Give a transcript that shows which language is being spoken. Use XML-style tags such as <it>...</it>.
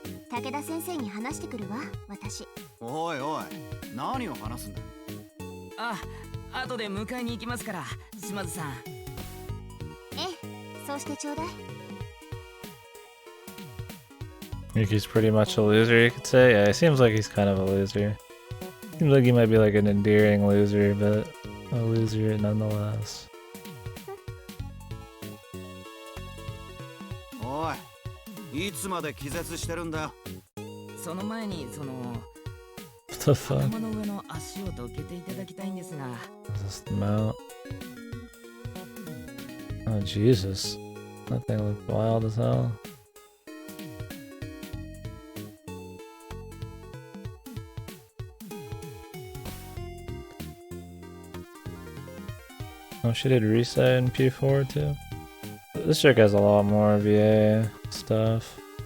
<ja>武田先生に話してくるわ、私。おいおい、何を話すんだ。あ、後で迎えに行きますから、島津さん。ええ、そうしてちょうだい。</ja> <en>Yuki's pretty much a loser, you could say. Yeah, it seems like he's kind of a loser. Seems like he might be like an endearing loser, but a loser nonetheless.</en> <ja>おい、いつまで気絶してるんだよ。その前に、</ja> <en>What the fuck?</en> <ja>頭の上の足をどけていただきたいんですが。</ja> <en>Is this the mount? Oh, Jesus. That thing looked wild as hell. Oh, she did reset in P4 too. This chick has a lot more VA stuff.</en>